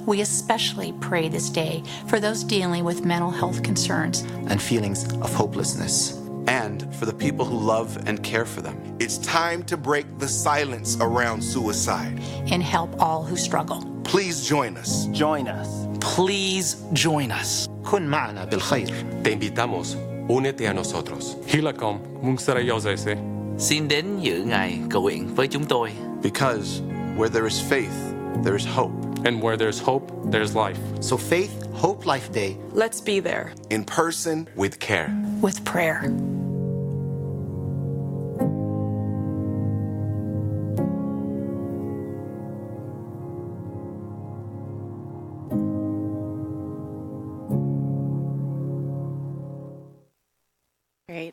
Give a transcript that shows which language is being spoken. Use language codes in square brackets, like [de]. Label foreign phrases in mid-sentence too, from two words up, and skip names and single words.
[en] We especially pray this day for those dealing with mental health concerns. And feelings of hopelessness. And for the people who love and care for them. It's time to break the silence around suicide. And help all who struggle. Please join us. join us. Please join us. [ar] كن معنا بالخير. [es] te invitamos, únete a nosotros. Hilacom, Mungsarayosese. [vi] Xin đến dự ngày cầu nguyện với chúng tôi. [en] Because where there is faith, there is hope. And where there's hope, there's life. So Faith, Hope, Life Day. Let's be there. In person, With care. With prayer. Great.